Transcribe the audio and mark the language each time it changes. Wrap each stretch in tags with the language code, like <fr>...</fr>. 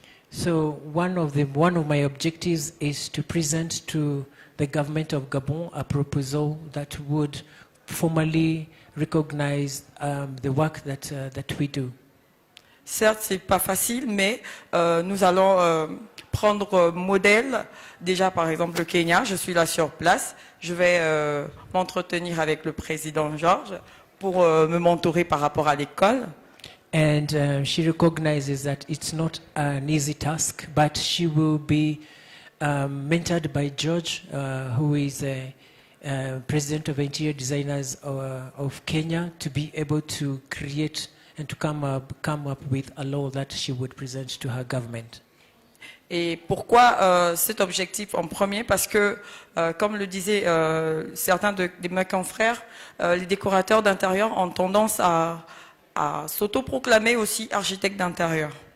<en>So one of my objectives is to present to the government of Gabon a proposal that would formally recognize the work that we do.</en> <fr>Certes, c'est pas facile, mais nous allons prendre modèle. Déjà, par exemple, le Kenya, je suis là sur place. Je vais m'entretenir avec le président Georges pour me mentorer par rapport à l'école.</fr> <en>And she recognizes that it's not an easy task, but she will be mentored by George, who is a president of Interior Designers of Kenya, to be able to create and to come up with a law that she would present to her government.</en> <fr>Et pourquoi cet objectif en premier? Parce que, comme le disaient certains de mes confrères, les décorateurs d'intérieur ont tendance à s'autoproclamer aussi architectes d'intérieur.</fr>